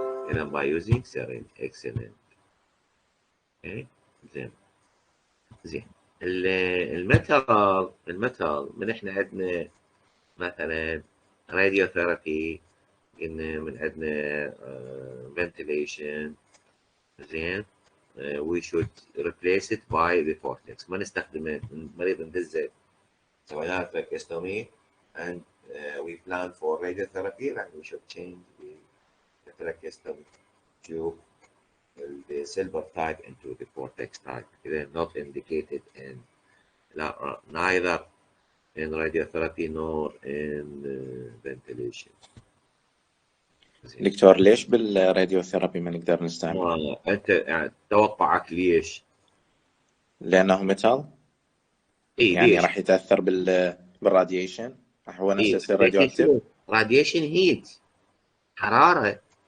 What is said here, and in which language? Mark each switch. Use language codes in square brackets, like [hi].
[ar] هنا [en] by using syringe excellent. [ar] اوكي زين الميتال من احنا عندنا مثلا راديو ثيرابي، من عندنا ventilation. [en] زين we should replace it by the vortex. [ar] ما نستخدمه مريض ندزه سوينا [en] tracheostomy and we plan for radiotherapy, and we should change the tracheostomy tube, the silver type into the vortex type. They're not indicated in neither in radiotherapy nor in ventilation. [ar] دكتور ليش بالراديو ثيرابي ما نقدر نستعمل؟ انت يعني توقعك ليش؟ لانه ميتال اي يعني ليش؟ راح يتاثر بالراديشن، راح هو نفسه اي يصير راديو اكتيف. راديشن هيت، حراره.